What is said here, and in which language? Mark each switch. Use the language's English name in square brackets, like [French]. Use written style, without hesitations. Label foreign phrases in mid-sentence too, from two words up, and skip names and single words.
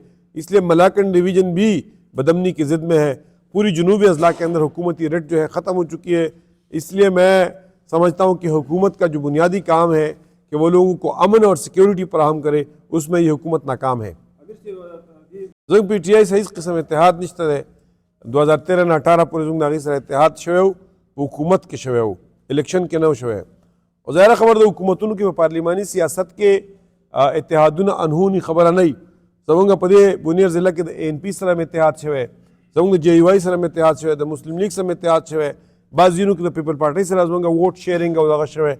[Urdu] اس لیے ملاکنڈ ڈویژن بھی بدمنی کی ضد میں ہے. پوری جنوبی اضلاع کے اندر حکومتی رٹ جو ہے ختم ہو چکی ہے. اس لیے میں سمجھتا ہوں کہ حکومت کا جو بنیادی کام ہے کہ وہ لوگوں کو امن اور سیکیورٹی فراہم کرے، اس میں یہ حکومت ناکام ہے. [Pashto] زنگ پی ٹی آئی صحیح قسم اتحاد نشته ده. 2013 نه 18 پورې زموږ د هغې سره اتحاد شوی و، په حکومت کې شوی و، الیکشن کې نه و شوی. او ظاهره خبر د حکومتونو کې په پارلیماني سیاست کې اتحادونه انهوني خبره نه وي. زموږ په دې بونیر ضلع کې د این پی سره هم اتحاد شوی، زموږ د جے یو آئی سره هم اتحاد شوی، د مسلم لیگ سره هم اتحاد شوی، بعض ځینو کې د پیپل پارټۍ سره زموږ ووټ شیرینګ او دغه شوی.